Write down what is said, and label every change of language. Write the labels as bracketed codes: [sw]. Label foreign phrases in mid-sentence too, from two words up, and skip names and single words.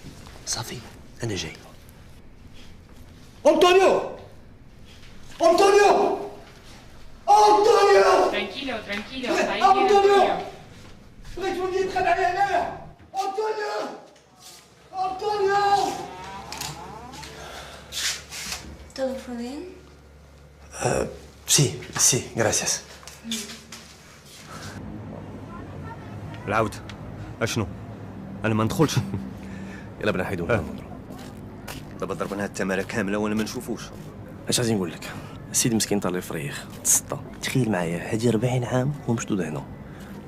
[ar] صافي انا جاي. أنطونيو. Tranquilo. أنطونيو بغيت ولدي يبقى معايا هنايا. أنطونيو. [es] ¿Todo fue bien? sí gracias. [ar] العود اشنو؟ انا ما ندخلش. يلا بنا حيدو دابا ضربنا هاد التماره كامله وانا ما نشوفوش. اش غادي نقول لك؟ السيد مسكين طالي فريخ تسطى. تخيل معايا هادي 40 عام ومشدود هنا،